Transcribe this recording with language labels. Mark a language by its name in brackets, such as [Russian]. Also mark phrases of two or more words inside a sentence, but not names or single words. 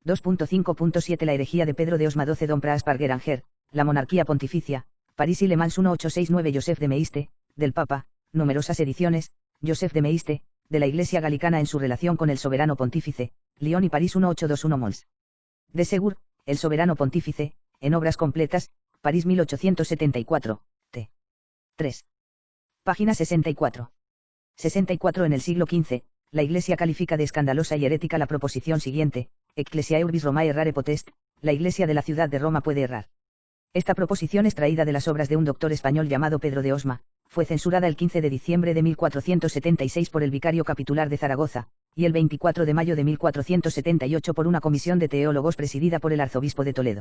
[Spanish] 2.5.7 La herejía de Pedro de Osma 12 Don Pras Pargueranger, la monarquía pontificia, París y Le Mans 1869 Joseph de Meiste, del Papa, numerosas ediciones, Joseph de Meiste, de la Iglesia galicana en su relación con el soberano pontífice, Lyon y París 1821 Mons. De Segur, el soberano pontífice, en obras completas, París 1874, t. 3. Página 64. 64 En el siglo XV, la Iglesia califica de escandalosa y herética la proposición siguiente: [Latin] Ecclesiae urbis Romae errare potest, [Spanish] la Iglesia de la ciudad de Roma puede errar. Esta proposición, extraída de las obras de un doctor español llamado Pedro de Osma, fue censurada el 15 de diciembre de 1476 por el vicario capitular de Zaragoza, y el 24 de mayo de 1478 por una comisión de teólogos presidida por el arzobispo de Toledo.